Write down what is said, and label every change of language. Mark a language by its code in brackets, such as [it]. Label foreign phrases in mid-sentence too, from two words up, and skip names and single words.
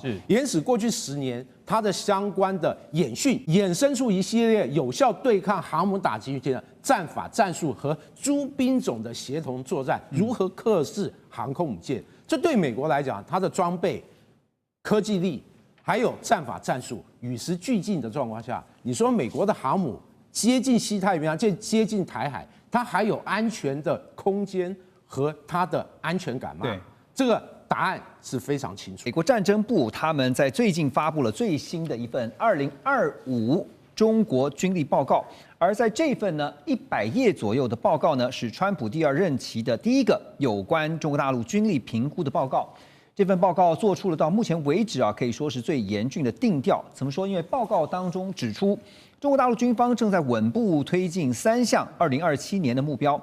[zh] 延使過去10年，它的相關的演訓衍生出一系列有效对抗航母打擊的戰法、戰術和諸兵種的協同作戰，如何克制航空母艦？這對美國來講，它的裝備、科技力還有戰法、戰術與時俱進的狀況下，你說美國的航母接近西太平洋、接近台海，它還有安全的空間和它的安全感吗？对，這個答案是非常清楚。美國戰爭部他們在最近發布了最新的一份2025 中國軍力報告，而在這份呢100頁左右的報告呢，是川普第2任期的第一個有關中國大陸軍力評估的報告。這份報告做出了到目前為止可以說是最嚴峻的定調。怎麼說？因為報告當中指出，中國大陸軍方正在穩步推進3項2027年的目標。